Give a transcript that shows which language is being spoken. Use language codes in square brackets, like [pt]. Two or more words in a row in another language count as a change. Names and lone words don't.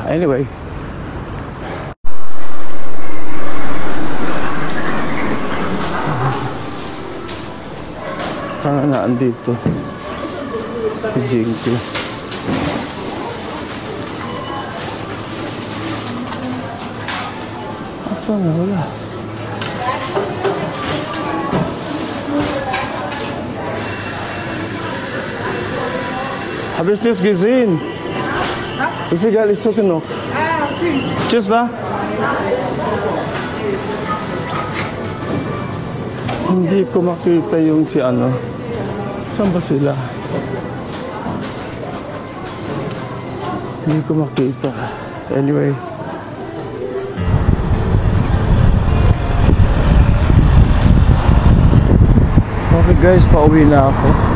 [tl] Anyway, sana naandito si Jinky. Asan na? Wala. [de] Habe ich das gesehen? Ist egal, ich suche noch. Okay. Tschüss, da. [tl] Hindi ko makita yung si ano. Saan ba sila? Hindi ko makita. Anyway. Okay guys, pauwi na ako.